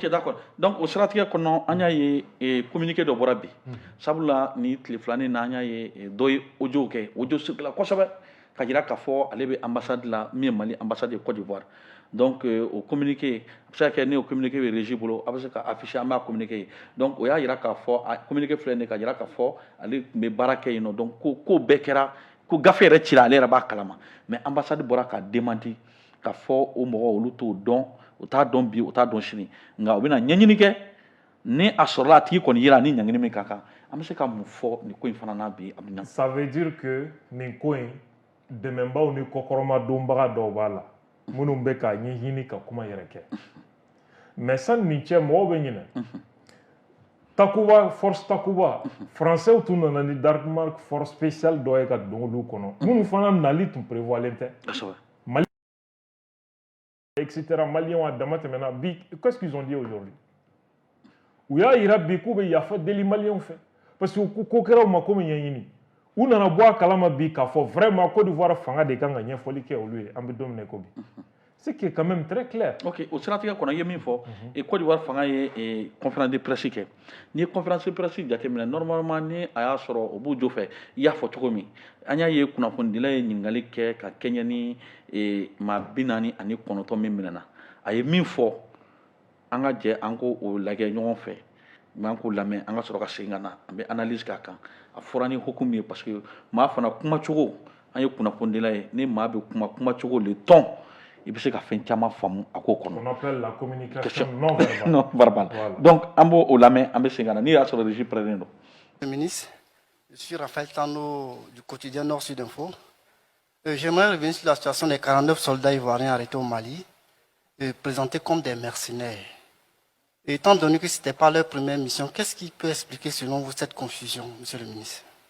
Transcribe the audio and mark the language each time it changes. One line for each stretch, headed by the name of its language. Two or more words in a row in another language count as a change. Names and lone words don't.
French: ok d'accord
Bambara: donc o siratigɛ kɔnɔ an y'a ye communiqué dɔ bɔra bi sabula ni tile filanin na an y'a ye dɔ ye audio kɛ audio circula kosɛbɛ ka jira k'a fɔ ale bɛ ambassade la min ye Mali ambassade ye Côte d'Ivoire donc o communiqué a bɛ se ka kɛ ni o communiqué bɛ régie bolo a bɛ se ka afficher an b'a communiqué ye donc o y'a jira k'a fɔ a communiqué filɛ nin ye ka jira k'a fɔ ale tun bɛ baara kɛ yen nɔ donc ko bɛɛ kɛra ko gafe yɛrɛ cira ale yɛrɛ b'a kalama
French: mais ambassade
Bambara: bɔra ka démenti ka fɔ o mɔgɔ olu t'o dɔn o t'a dɔn bi o t'a dɔn sini nka o bɛna ɲɛɲini kɛ ni a sɔrɔla a tigi kɔni yera ni ɲangini min ka kan an bɛ se ka mun fɔ nin ko in fana na bi a bɛ ɲa.
French: Ça veut dire que
Bambara: nin ko in dɛmɛbaw ni kɔkɔrɔma donbaga dɔw b'a la minnu bɛ k'a ɲɛɲini ka kuma yɛrɛ kɛ mais sani nin cɛ mɔgɔw bɛ ɲinɛ Takuba force Takuba français tun nana ni Danemark
French: force spéciale
Bambara: dɔ ye ka don olu kɔnɔ minnu fana nali tun prévoilen tɛ Mali etc Maliens a dama tɛmɛna bi
French: qu'est-ce qu'ils ont dit aujourd'hui
Bambara: u y'a yira bi k'u bɛ yafa deli Maliens fɛ
French: parce que
Bambara: ko kɛra u ma ko min ɲɛɲini u nana bɔ a kalama bi k'a fɔ vraiment Côte d'Ivoire fanga de kan ka ɲɛfɔli kɛ olu ye an bɛ don min na ko bi
French: c'est qui est quand même très clair.
Bambara: Ok, o siratigɛ kɔnɔ i ye min fɔ Côte d'Ivoire fanga ye
French: conférence de presse
Bambara: kɛ n'i ye
French: conférence de presse
Bambara: jateminɛ normalement ni a y'a sɔrɔ o b'u jo fɛ i y'a fɔ cogo min an y'a ye kunnafonidila ye ɲininkali kɛ ka kɛɲɛ ni maa 49 min minɛna a ye min fɔ an ka jɛ an k'o lajɛ ɲɔgɔn fɛ an k'o lamɛn an ka sɔrɔ ka segin ka na an bɛ analyse k'a kan a fɔra ni hukumu ye
French: parce que
Bambara: maa fana kumacogo an ye kunnafonidila ye ni maa bɛ kumacogo
French: le ton il peut
Bambara: se ka fɛn caman faamu a ko kɔnɔ.
French: On appelle la communication non verbale. Non verbale. Voilà.
Bambara: Donc an b'o lamɛn an bɛ segin ka na n'i y'a sɔrɔ
French: régie preneur
Bambara: don.
French: Monsieur le ministre, je suis Raphaël Tano du quotidien Nord Sud Info. J'aimerais revenir sur la situation des 49 soldats ivoiriens arrêtés au Mali, présentés comme des mercenaires. Et étant donné que ce n'était pas leur première mission, qu'est-ce qui peut expliquer selon vous cette confusion, monsieur le ministre?